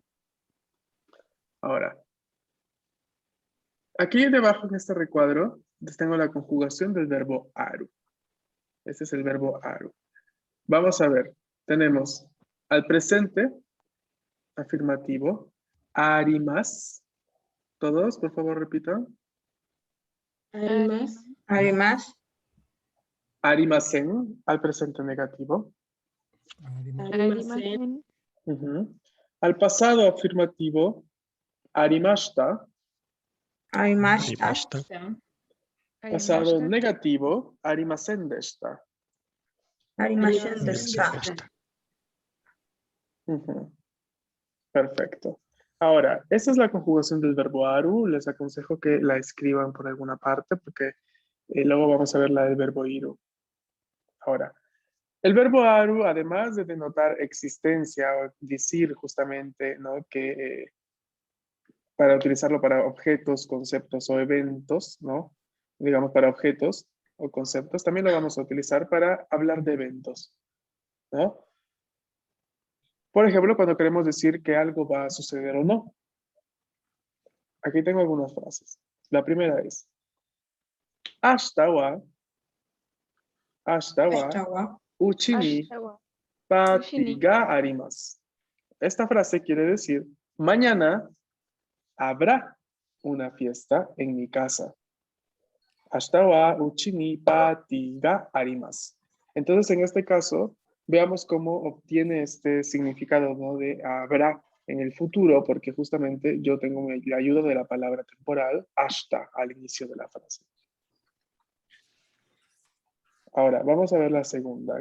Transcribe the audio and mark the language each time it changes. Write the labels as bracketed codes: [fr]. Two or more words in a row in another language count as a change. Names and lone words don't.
[es] Ahora, aquí debajo en este recuadro les tengo la conjugación del verbo aru. Este es el verbo aru. Vamos a ver. Tenemos al presente, afirmativo, arimas. Todos, por favor, repitan. [ja] Arimas. Arimasen, [es] al presente negativo. [ja] Arimasen. [es] Al pasado afirmativo, [ja] arimashita. Arimashita. [es] Pasado negativo, [ja] ありませんでした. ありませんでした. [es] Perfecto. Ahora, esta es la conjugación del verbo aru. Les aconsejo que la escriban por alguna parte porque luego vamos a ver la del verbo iru. Ahora, El verbo aru, además de denotar existencia o decir justamente, ¿no? que para utilizarlo para objetos, conceptos o eventos, ¿no? Digamos para objetos o conceptos, también lo vamos a utilizar para hablar de eventos, ¿no? Por ejemplo, cuando queremos decir que algo va a suceder o no. Aquí tengo algunas frases. La primera es, [ja] 明日は家に Ashitawa. パーティーがあります. [es] Esta frase quiere decir, mañana habrá una fiesta en mi casa. [ja] 明日は家にパーティーがあります. [es] Entonces, en este caso, veamos cómo obtiene este significado, ¿no? De habrá en el futuro, porque justamente yo tengo la ayuda de la palabra temporal, hasta, al inicio de la frase. Ahora, vamos a ver la segunda.